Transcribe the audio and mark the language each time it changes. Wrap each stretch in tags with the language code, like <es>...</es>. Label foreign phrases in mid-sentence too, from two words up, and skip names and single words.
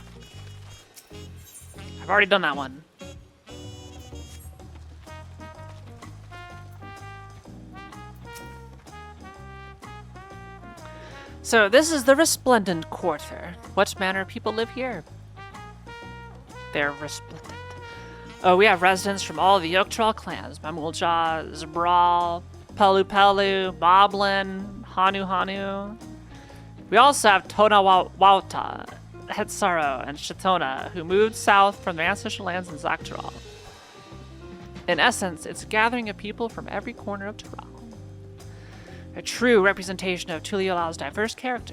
<en>I've already done that one. So this is the Resplendent Quarter. What manner of people live here? They're resplendent. Oh, we have residents from all the Dawntrail clans. Mamulja, Zabral, Pelu Pelu, Moblin, Hanu Hanu. We also have Tonawauta, Hetsaro, and Shatona, who moved south from their ancestral lands in Zaktaral. In essence, it's a gathering of people from every corner of Taral. A true representation of Tuliolao's diverse character.</en>